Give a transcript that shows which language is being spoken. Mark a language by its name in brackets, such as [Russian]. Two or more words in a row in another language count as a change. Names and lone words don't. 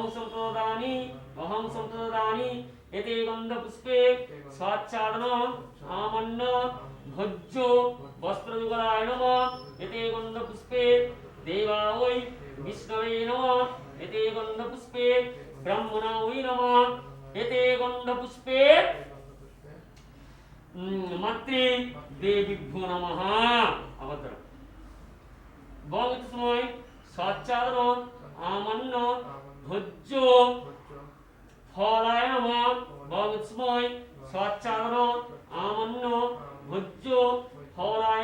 [Sanskrit] সম্প্রদানি অহং সম্প্রদানি এতে গন্ধপুষ্পে স্বাচ্ছাদন আমন্ন ভোজ্য বস্ত্রযুগলায় নমঃ এতে গন্ধপুষ্পে দেবাওই বিষ্ণবে নমঃ এতে গন্ধপুষ্পে ব্রাহ্মণাওই নমঃ এতে গন্ধপুষ্পে মাতৃ দেবীভ্যো নমঃ। [Bangla] আবার ধরো [Sanskrit] বংসময় স্বাচ্ছাদন আমন্ন ভোজ্য ফলায় নমঃ বংসময় স্বাচ্ছাদন আমন্ন ভোজ্য ফলায়